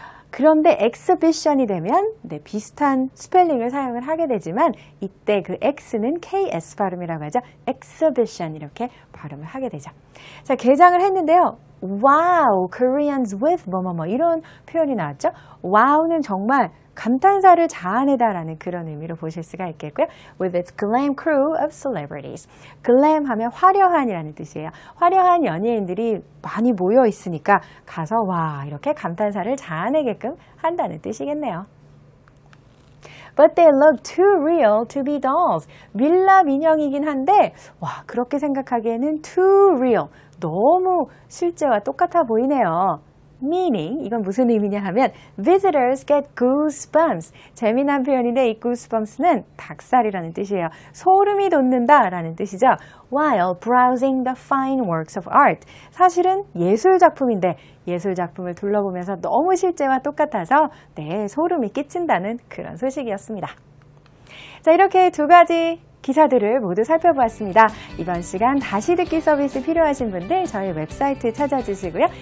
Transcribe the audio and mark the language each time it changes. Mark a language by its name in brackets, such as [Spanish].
[Korean] 그런데 exhibition이 되면 네, 비슷한 스펠링을 사용을 하게 되지만 이때 그 X는 KS 발음이라고 하죠. exhibition 이렇게 발음을 하게 되죠. 자, 개장을 했는데요. [English] Wow, Koreans with [Korean] 뭐뭐뭐 이런 표현이 나왔죠. Wow는 정말 감탄사를 자아내다라는 그런 의미로 보실 수가 있겠고요. [English] With its glam crew of celebrities. [Korean] glam 하면 화려한이라는 뜻이에요. 화려한 연예인들이 많이 모여 있으니까 가서 와 이렇게 감탄사를 자아내게끔 한다는 뜻이겠네요. [English] But they look too real to be dolls. [Korean] 밀랍 인형이긴 한데 와 그렇게 생각하기에는 [English] too real. [Korean] 너무 실제와 똑같아 보이네요. Meaning, 이건 무슨 의미냐 하면 [English] visitors get goosebumps. [Korean] 재미난 표현인데 이 goosebumps는 닭살이라는 뜻이에요. 소름이 돋는다라는 뜻이죠. [English] While browsing the fine works of art. [Korean] 사실은 예술작품인데 예술작품을 둘러보면서 너무 실제와 똑같아서 네, 소름이 끼친다는 그런 소식이었습니다. 자, 이렇게 두 가지 기사들을 모두 살펴보았습니다. 이번 시간 다시 듣기 서비스 필요하신 분들 저희 웹사이트 찾아주시고요.